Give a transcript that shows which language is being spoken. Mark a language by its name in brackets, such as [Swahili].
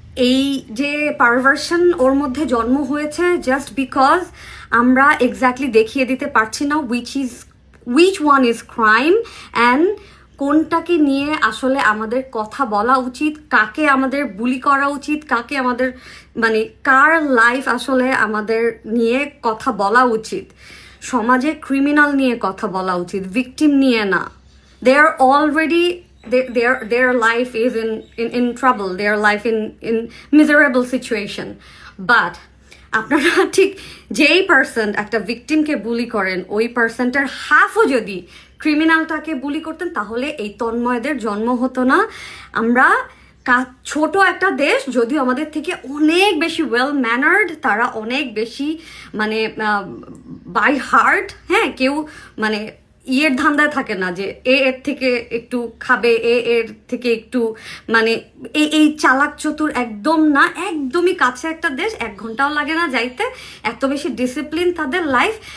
[Bangla] এই যে পারভার্সন ওর মধ্যে জন্ম হয়েছে জাস্ট বিকজ আমরা এক্স্যাক্টলি দেখিয়ে দিতে পারছি না which one is crime and কোনটাকে নিয়ে আসলে আমাদের কথা বলা উচিত, কাকে আমাদের বুলি করা উচিত, কাকে আমাদের মানে কার লাইফ আসলে আমাদের নিয়ে কথা বলা উচিত। সমাজে ক্রিমিনাল নিয়ে কথা বলা উচিত, ভিকটিম নিয়ে না। [English] They are already their life is in trouble, their life in miserable situation. [Bangla] But আপনারা ঠিক যেই পার্সেন্ট একটা ভিকটিমকে বুলি করেন, ওই পার্সেন্টের হাফও যদি ক্রিমিনালটাকে বুলি করতেন, তাহলে এই তন্ময়দের জন্ম হতো না। আমরা ছোট একটা দেশ, যদিও আমাদের থেকে অনেক বেশি ওয়েল ম্যানার্ড, তারা অনেক বেশি মানে বাই হার্ট, হ্যাঁ, কেউ মানে ইয়ের ধান্দায় থাকে না যে এর থেকে একটু খাবে, এর থেকে একটু মানে এই চালাক চতুর একদম না, একদমই কাছে একটা দেশ, 1 ঘন্টাও লাগে না যাইতে, এত বেশি ডিসিপ্লিন তাদের লাইফ।